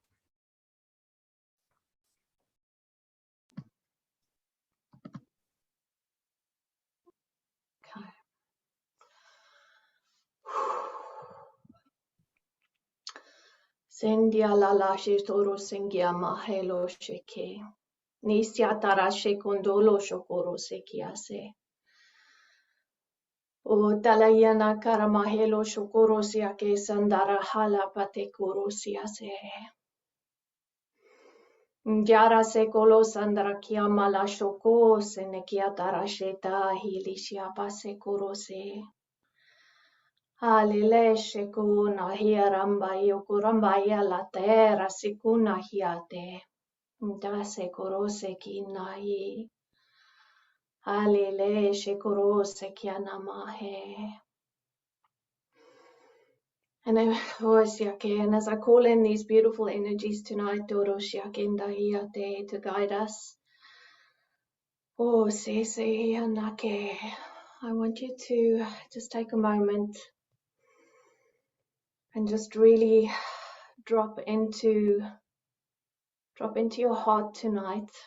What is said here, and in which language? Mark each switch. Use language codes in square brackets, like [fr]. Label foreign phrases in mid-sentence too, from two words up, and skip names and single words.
[en] Okay. Sendia lala she toro sengia mahelo sheke. Nisya tara she kondolo shokoro sekiase. O talayana karamahelo shokoro siake sandara hala pate koro siase. Njara se kolo sandra kiama la shoko se nekia tara sheta hili shiapa se koro se. Halile shekuna hiaramba yokuramba ya la terra sikuna hiate. Ndase korose kinai. Halile shekorose kianamahe. And as I call in these beautiful energies tonight, Doroshiakinda hiate to guide us. Oh, Sese Yanake. I want you to just take a moment and just really drop into your heart tonight.